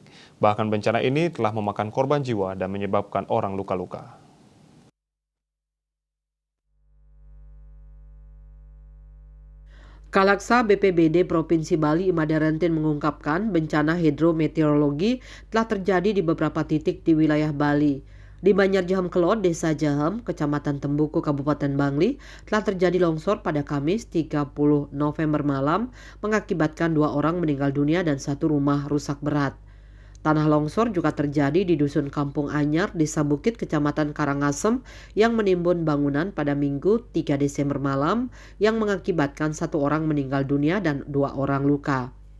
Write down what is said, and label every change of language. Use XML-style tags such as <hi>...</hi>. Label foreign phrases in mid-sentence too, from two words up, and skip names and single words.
<id>Bahkan bencana ini telah memakan korban jiwa dan menyebabkan orang luka-luka. Kalaksa BPBD Provinsi Bali Imade Rentin mengungkapkan bencana hidrometeorologi telah terjadi di beberapa titik di wilayah Bali. Di Banjar Jaham Kelot, Desa Jaham, Kecamatan Tembuku, Kabupaten Bangli, telah terjadi longsor pada Kamis 30 November malam mengakibatkan 2 orang meninggal dunia dan 1 rumah rusak berat. Tanah longsor juga terjadi di Dusun Kampung Anyar, Desa Bukit, Kecamatan Karangasem yang menimbun bangunan pada Minggu 3 Desember malam yang mengakibatkan 1 orang meninggal dunia dan 2 orang luka.</id>